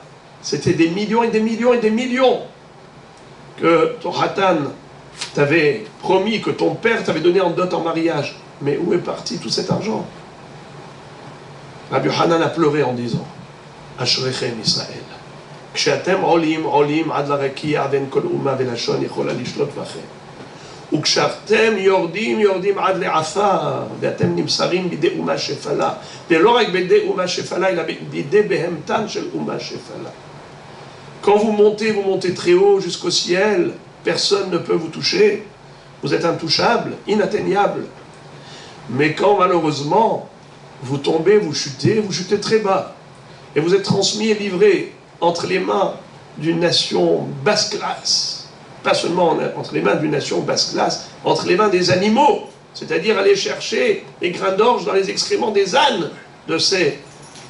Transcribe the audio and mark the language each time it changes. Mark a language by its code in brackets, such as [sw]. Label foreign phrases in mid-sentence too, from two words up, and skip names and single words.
[fr] C'était des millions et des millions et des millions que ton Hatan t'avait promis, que ton père t'avait donné en dot en mariage. Mais où est parti tout cet argent? Rabbi Yochanan a pleuré en disant, [he] אשריכם ישראל. כשאתם עולים עולים עד לרקיע ואין כל אומה ולשון יכולה לשלוט בכם. וכשאתם יורדים, יורדים עד לעפר, ואתם נמסרים בידי אומה שפלה, ולא רק בידי אומה שפלה, אלא בידי בהמתן של אומה שפלה. [fr] Quand vous montez très haut jusqu'au ciel, personne ne peut vous toucher, vous êtes intouchable, inatteignable. Mais quand malheureusement, vous tombez, vous chutez très bas, et vous êtes transmis et livré entre les mains d'une nation basse classe, pas seulement entre les mains d'une nation basse classe, entre les mains des animaux, c'est-à-dire aller chercher les grains d'orge dans les excréments des ânes de ces Arabim.